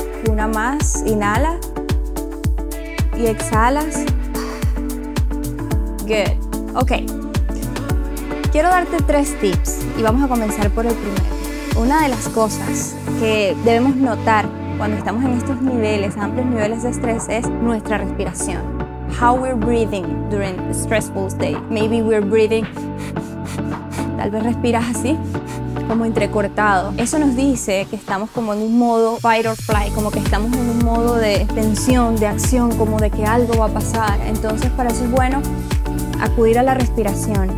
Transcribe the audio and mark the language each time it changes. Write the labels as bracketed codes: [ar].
[es] Una más, inhala y exhalas. [en] Good. Ok. [es] Quiero darte 3 tips y vamos a comenzar por el primero. Una de las cosas que debemos notar cuando estamos en estos niveles, amplios niveles de estrés, es nuestra respiración. [en] How we're breathing during a stressful day. Maybe we're breathing, [es] tal vez respiras así, como entrecortado. Eso nos dice que estamos como en un modo fight or flight, como que estamos en un modo de tensión, de acción, como de que algo va a pasar. Entonces, para eso es bueno acudir a la respiración.